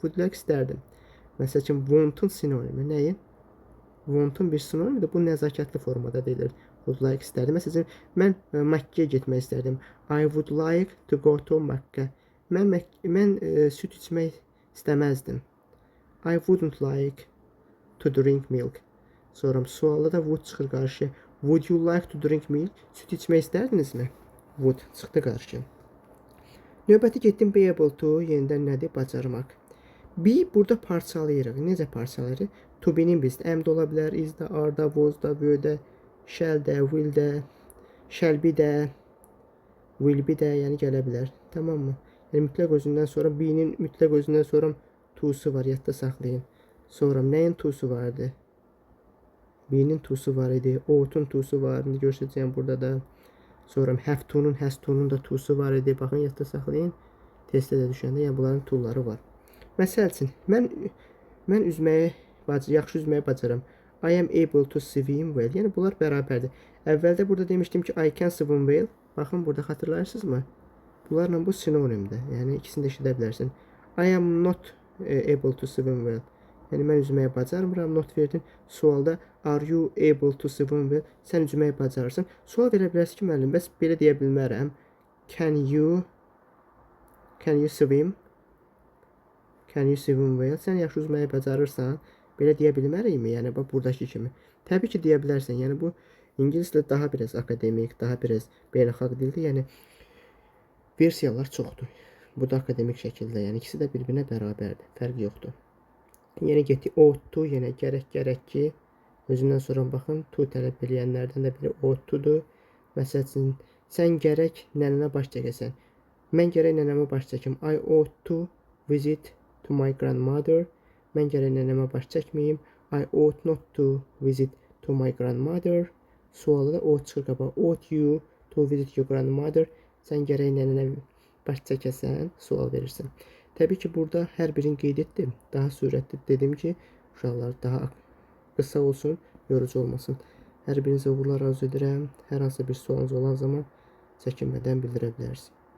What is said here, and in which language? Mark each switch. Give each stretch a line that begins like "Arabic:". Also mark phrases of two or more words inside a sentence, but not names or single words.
English: Would like istərdim.
Azerbaijani: Məsəl üçün want-un sinonimi nəyin? Want-un bir sinonimidir. Bu nəzakətli formada deyilir.
English: Would like istərdim.
Azerbaijani: Məsələn, mən Məkkəyə getmək istərdim.
English: I would like to go to Məkkə.
Azerbaijani: Mən süd içmək istəməzdim.
English: I wouldn't like to drink milk.
Azerbaijani: Sonra sualda da would çıxır qarşı.
English: Would you like to drink milk?
Azerbaijani: Süd içmək istərdinizmi? Would çıxdı qarşı. Növbəti getdim
English: be able to,
Azerbaijani: yenidən nədir? Bacarmaq. Be burada parçalayırıq. Necə parçalayırıq?
English: To be-
Azerbaijani: nin biz am da ola bilər, is da, are da, was da, were da, shall da, will da,
English: shall be
Azerbaijani: da,
English: will be
Azerbaijani: da, yəni gələ bilər. Tamam mı? Yəni mütləq özündən sonra be-nin mütləq özündən sonra to'su var, yadda saxlayın. Sonra nəyin to'su vardı? Be-nin to'su var idi. Ought-un to'su var. İndi göstərəcəyəm burada da. Sonra
English: have to-
Azerbaijani: nun,
English: has to-
Azerbaijani: nun da to'su var idi. Baxın, yadda saxlayın. Testdə də düşəndə, yəni bunların to'ları var. Məsəl üçün, mən üzməyi, yaxşı üzməyi bacaram.
English: I am able to swim well.
Azerbaijani: Yəni bunlar bərabərdir. Əvvəldə burada demişdim ki,
English: I can swim well.
Azerbaijani: Baxın, burada xatırlayırsınızmı? Bunlarla bu sinonimdir. Yəni ikisini də eşidə bilərsin.
English: I am not able to swim well.
Azerbaijani: Yəni mən üzməyi bacarmıram. Not verdin.
English: Sualda are you able to swim well?
Azerbaijani: Sən üzməyi bacarırsan. Sual verə bilərsən ki, müəllim, bəs belə deyə bilmərəm.
English: Can you swim? Can you swim well?
Azerbaijani: Sən yaxşı üzməyi bacarırsan. Belə deyə bilmərikmi? Yəni bax buradakı kimi. Təbii ki, deyə bilərsən. Yəni bu ingilis dili daha biraz akademik, daha biraz beynəlxalq dildir. Yəni versiyalar çoxdur. Bu da akademik şəkildə. Yəni ikisi də bir-birinə bərabərdir. Fərq yoxdur. Yenə getdik
English: ought to,
Azerbaijani: yenə gərək ki. Özündən sonra baxın, to tələb eləyənlərdən də biri
English: ought to-
Azerbaijani: dur. Məsəl üçün, sən gərək nənənə baş çəkəsən. Mən gərək nənəmə baş çəkim.
English: I ought to visit to my grandmother.
Azerbaijani: Mən gərək nənəmə baş çəkməyim.
English: I ought not to visit to my grandmother.
Azerbaijani: Sualı da ought çıxır qabağa.
English: Ought you to visit your grandmother.
Azerbaijani: Sən gərək nənənə baş çəkəsən, sual verirsən. Təbii ki, burada hər birini qeyd etdim. Daha sürətli dedim ki, uşaqlar daha qısa olsun, yorucu olmasın. Hər birinizə uğurlar arzu edirəm. Hər hansı bir sualınız olan zaman çəkinmədən bildirə bilərsiniz.